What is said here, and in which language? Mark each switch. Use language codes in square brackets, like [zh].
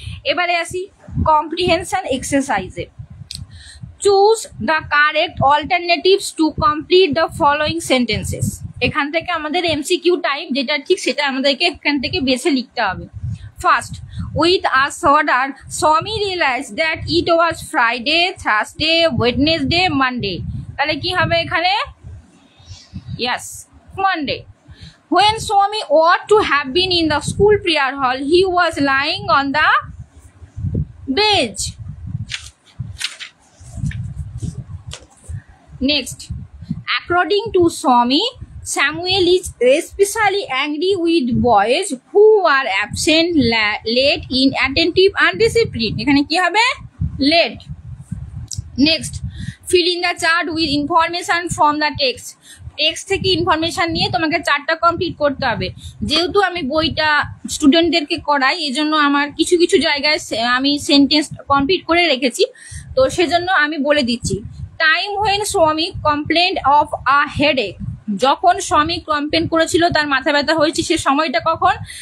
[bn] এবারে আসি comprehension এক্সারসাইজে। [en] Choose the correct alternatives to complete the following sentences. [bn] এখান থেকে আমাদের এমসিকিউ টাইপ যেটা ঠিক সেটা আমাদেরকে এখান থেকে বেছে লিখতে হবে। [en] First, with a shudder Swami realise that it was Friday, Thursday, Wednesday, Monday. [bn] তাহলে কি হবে এখানে, yes Monday. [en] When Swami ought to have been in the school prayer hall, he was lying on the bench. Next, according to Swami, Samuel is especially angry with boys who are absent, late, inattentive, undisciplined. [bn] এখানে কি হবে, [en] late. Next, fill in the chart with information from the text. [bn] Text থেকে information নিয়ে তোমাকে 4টা complete করতে হবে। যেহেতু আমি বইটা স্টুডেন্টদেরকে করাই, এজন্য আমার কিছু কিছু জায়গায় আমি সেন্টেন্স কমপ্লিট করে রেখেছি, তো সেজন্য আমি বলে দিচ্ছি। [en] time when Shramik complaint of a headache, [bn] যখন শ্রমিক কমপ্লেন করেছিল তার মাথা ব্যথা হয়েছে, সে সময়টা কখন?